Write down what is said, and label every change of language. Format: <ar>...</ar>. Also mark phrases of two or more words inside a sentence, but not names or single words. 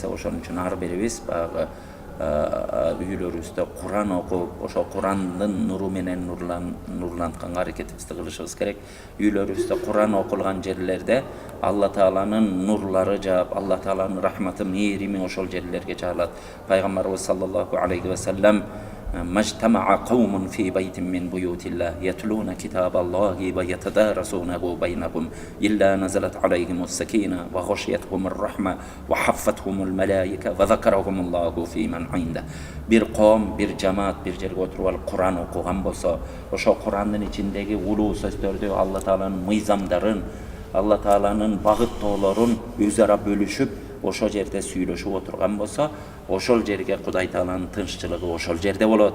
<ky>Ошон үчүн ар бирибиз багы үйлөрүбүздө Куран окуп, ошо Курандын нуру менен нурлантканга аракетибизди кылышыбыз керек. Үйлөрүбүздө Куран окулган жерлерде Алла Тааланын нурлары жаап, Алла Тааланын рахматы, мээрими ошол жерлерге жаалат.</ky> <ar>Пайгамбарыбыз صلى الله عليه وسلم: "ما اجتمع قوم في بيت من بيوت الله يتلون كتاب الله ويتدارسونه بينهم إلا نزلت عليهم السكينة وغشيتهم الرحمة وحفتهم الملائكة وذكرهم الله فيمن عنده."</ar> <ky>Бир коом, бир жамаат бир жерге отуруп алып Куран окуган болсо, ошо Курандын ичиндеги улуу сөздөрдү, Алла Тааланын мыйзамдарын, Алла Тааланын багыттоолорун өз ара бөлүшүп ошол жерде сүйлөшүп отурган болсо, ошол жерге Кудай Тааланын тынччылыгы ошол жерде болот.</ky>